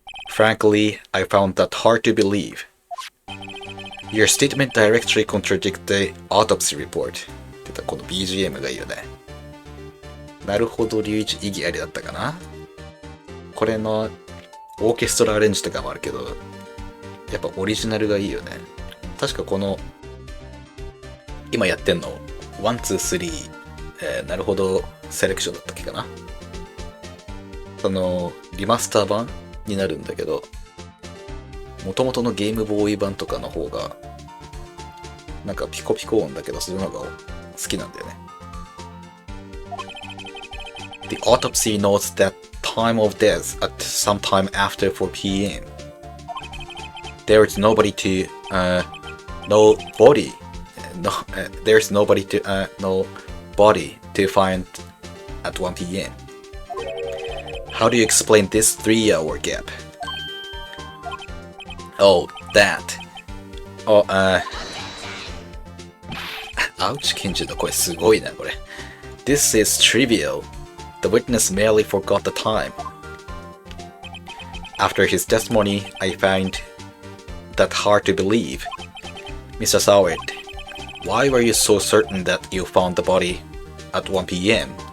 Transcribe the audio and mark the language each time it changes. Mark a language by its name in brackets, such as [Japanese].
[English] Frankly, I found that hard to believe. Your statement directly contradicts the autopsy report. [Japanese] ってこの BGM がいいよね。なるほど、隆一意義ありだったかな。これのオーケストラアレンジとかもあるけど、やっぱオリジナルがいいよね。確かこの今やってんの1、2、3、なるほどセレクションだったっけかな。そのリマスター版になるんだけど、元々のゲームボーイ版とかの方がなんかピコピコ音だけど、そういうのが好きなんだよね。 [English] The autopsy notes that time of death at some time after 4 p.m. There is nobody to no body no there's nobody to no body to find at 1 p.m. How do you explain this 3-hour gap? Oh, that. Oh, ouch, [Japanese] ケンジの声すごいなこれ。 [English] This is trivial. The witness merely forgot the time. After his testimony, I find that hard to believe. Mr. Soward, why were you so certain that you found the body at 1 p.m.?